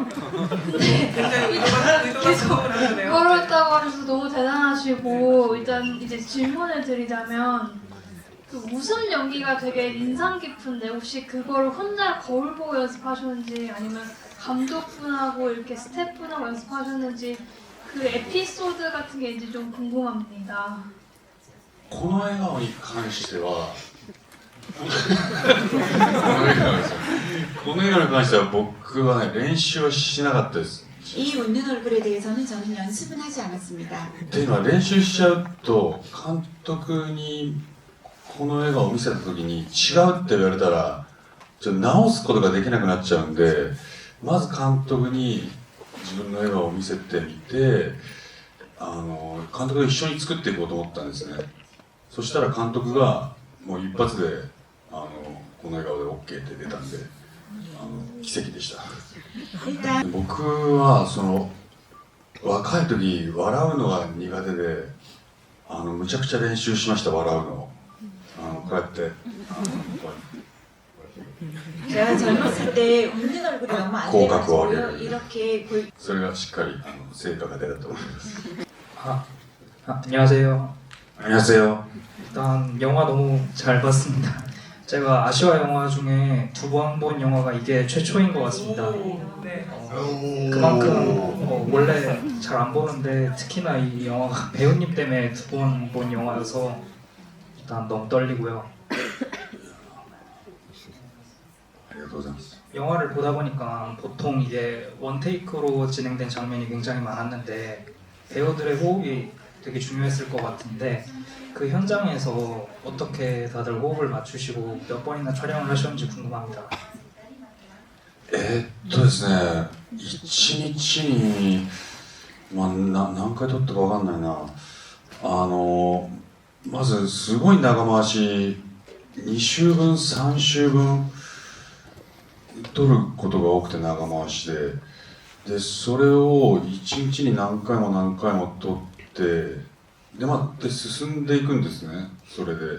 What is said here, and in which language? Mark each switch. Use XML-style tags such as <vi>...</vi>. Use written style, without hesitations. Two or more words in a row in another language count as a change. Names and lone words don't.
<ko>근데 계속 그걸 했다고 하셔서 너무 대단하시고, 일단 이제 질문을 드리자면 그 웃음 연기가 되게 인상 깊은데 혹시 그걸 혼자 거울 보고 연습하셨는지 아니면 감독분하고 이렇게 스태프분하고 연습하셨는지 그 에피소드 같은 게 이제 좀 궁금합니다.</ko> <ja>この笑顔に関してはこの笑顔に関しては僕はね練習をしなかったです。</ja> <ko>이 웃는 얼굴에 대해서는 저는 연습은 하지 않았습니다.</ko> <ja>っていうのは練習しちゃうと監督にこの笑顔を見せた時に違うって言われたらちょっと直すことができなくなっちゃうんで、まず監督に自分の笑顔を見せてみて監督と一緒に作っていこうと思ったんですね。そしたら監督がもう一発でこの笑顔で OK って出たんで奇跡でした。僕は若い時笑うのが苦手でむちゃくちゃ練習しました。笑うのをこうやって</ja> <ko>제가 젊었을 때 웃는 얼굴이 너무 안 돼가지고요. 이렇게</ko> <ja>それがしっかり成果が出たと思います。</ja> <ko>안녕하세요. 안녕하세요. 일단 영화 너무 잘 봤습니다. 제가 아시아 영화 중에 2번 본 영화가 이게 최초인 것 같습니다. 그만큼 원래 잘 안 보는데 특히나 이 영화가 배우님 때문에 2번 본 영화여서 일단 너무 떨리고요. 영화를 보다 보니까 보통 이게 원테이크로 진행된 장면이 굉장히 많았는데 배우들의 호흡이 되게 중요했을 것 같은데 그 현장에서 어떻게 다들 호흡을 맞추시고 몇 번이나 촬영을 하셨는지 궁금합니다.</ko> <ja>ですね、一日に、何回撮ったかわかんないな。まずすごい長回し、2週分、3週分撮ることが多くて長回しで、それを1日に何回も何回も撮って、で進んでいくんですね、それで。</ja>